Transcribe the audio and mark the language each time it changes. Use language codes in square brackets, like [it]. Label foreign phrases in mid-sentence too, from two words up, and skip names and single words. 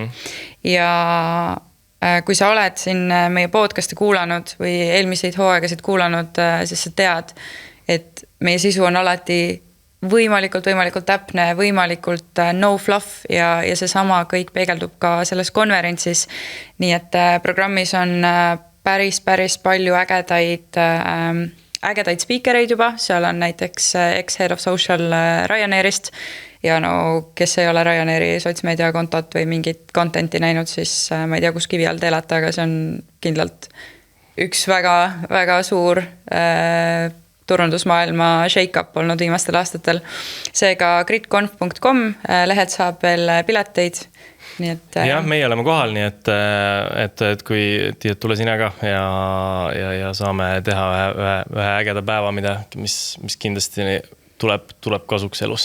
[et] Ja kui sa oled siin meie podcasti kuulanud või eelmiseid hooaegasid kuulanud, siis sa tead, et meie sisu on alati võimalikult täpne, võimalikult [en] no fluff [et] ja see sama kõik peegeldub ka selles konverentsis. Nii et programmis on päris palju ägedaid speakereid juba, seal on näiteks [en] ex-head of social [et] Ryanairist ja kes ei ole Ryanairi sotsmeediakontot või mingit contenti näinud, siis ma ei tea, kus kivi all te elate, aga see on kindlalt üks väga suur turundusmaailma shake-up olnud viimastel aastatel. Seega gritconf.com lehelt saab veel pileteid. Nii et, jah, meie oleme kohal, nii et kui tule sina ka ja saame teha ühe ägeda päeva, mis kindlasti tuleb kasuks elus.